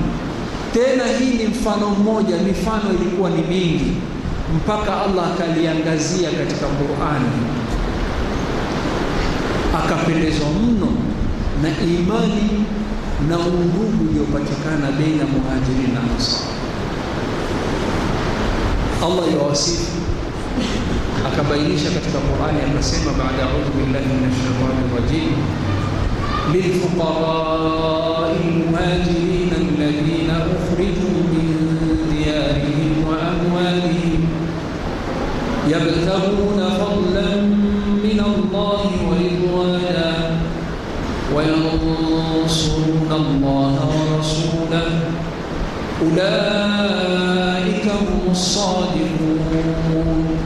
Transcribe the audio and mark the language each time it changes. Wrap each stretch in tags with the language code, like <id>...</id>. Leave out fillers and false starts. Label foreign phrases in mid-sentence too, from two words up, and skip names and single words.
<sw>Tena hii ni mfano mmoja, mifano ilikuwa ni mingi, mpaka Allah akaliangazia katika Qur'ani, akapendezwa mno na imani na undugu uliopatikana baina Muhajirin na Ansar. Allah yawasifu akabainisha katika Qur'ani, akasema baada</sw> <ar>أعوذ بالله من الشيطان الرجيم, للفقراء المهاجرين الذين أخرجوا من ديارهم وأموالهم يبتغون فضلا من الله ورضوانا وينصرون الله ورسوله أولئك هم الصادقون</ar>